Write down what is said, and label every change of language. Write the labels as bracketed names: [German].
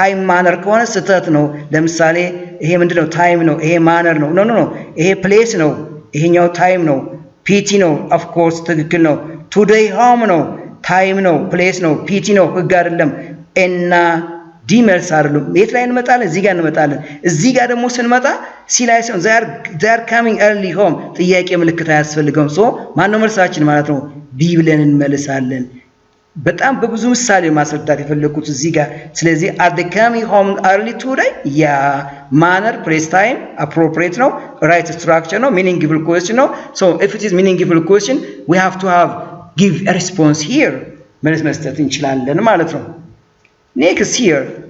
[Amharic] manner ከሆነ ስህተት ነው። ለምሳሌ ይሄ ምንድነው time ነው፣ ይሄ manner ነው። no ይሄ place ነው፣ ይሄኛው time ነው። pt ነው of course ትክክል ነው። today home ነው፣ time ነው፣ place ነው፣ pt ነው ህግ አይደለም። እና ዲመልስ አይደለም። የት ላይ እንመጣለን? እዚህ ጋር እንመጣለን። እዚህ ጋር ደግሞ ስንመጣ ሲ ላይ ሲሆን [English] they are coming early home [Amharic] ጥያቄ ምልክት አያስፈልገውም። ሶ ማን ነው መልሳችን ማለት ነው? ቢ ብለን እንመልሳለን። በጣም በብዙ ምሳሌ ማስረዳት የፈለኩት እዚህ ጋር ስለዚህ [English] are they coming home early today manner place time appropriate ነው right structure ነው meaningful question ነው so if it is meaningful question we have to have give a response here [Amharic] መልስ መስጠት እንችላለን ማለት ነው [English] next here